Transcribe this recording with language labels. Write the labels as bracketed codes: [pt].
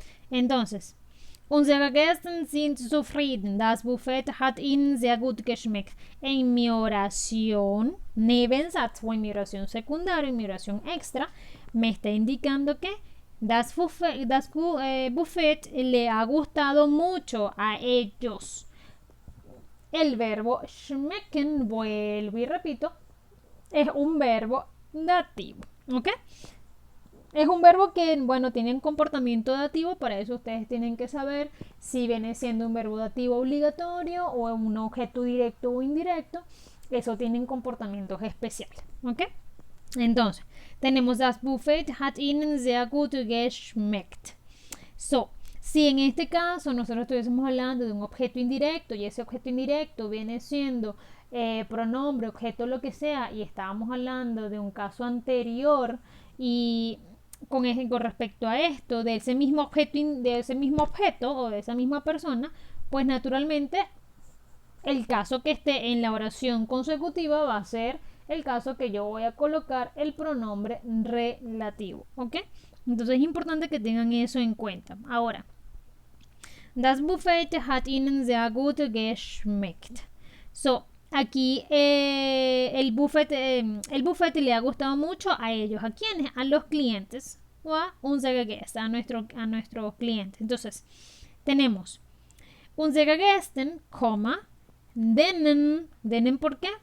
[es] Entonces, [de] unsere Gäste sind zufrieden. Das Buffet hat ihnen sehr gut geschmeckt. [es] En mi oración, Nebensatz o en mi oración secundaria, en mi oración extra, me está indicando que [de] das Buffet [es] le ha gustado mucho a ellos. El verbo schmecken, vuelvo y repito, es un verbo dativo, ¿ok? Es un verbo que, bueno, tiene un comportamiento dativo, para eso ustedes tienen que saber si viene siendo un verbo dativo obligatorio o un objeto directo o indirecto. Eso tienen comportamientos especiales, ¿ok? Entonces, tenemos [de] das Buffet hat ihnen sehr gut geschmeckt. [es] So, si en este caso nosotros estuviésemos hablando de un objeto indirecto y ese objeto indirecto viene siendo pronombre, objeto, lo que sea, y estábamos hablando de un caso anterior y con respecto a esto, de ese mismo objeto o de esa misma persona, pues naturalmente el caso que esté en la oración consecutiva va a ser el caso que yo voy a colocar el pronombre relativo, ¿ok? Entonces es importante que tengan eso en cuenta. Ahora, [de] das Buffet hat ihnen sehr gut geschmeckt. [es] So, aquí el buffet le ha gustado mucho a ellos. ¿A quiénes? A los clientes o a [de] unsere Gäste, [es] a nuestro cliente. Entonces, tenemos [de] unsere Gäste, denen. ¿Denen [es] por qué?